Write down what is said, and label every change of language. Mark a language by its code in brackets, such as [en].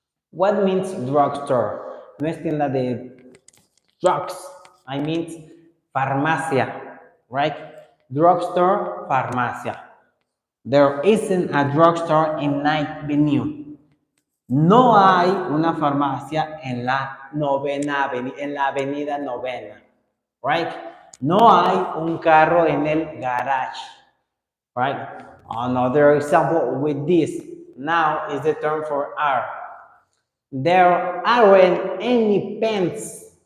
[en] What means drugstore? [es] No es tienda de [en] drugs. I mean farmacia, right? Drugstore, farmacia. There isn't a drugstore in Ninth Avenue. [es] No hay una farmacia en la en la avenida novena, right? No hay un carro en el garage, right? [en] Another example with this, now is the term for are. There aren't any pens.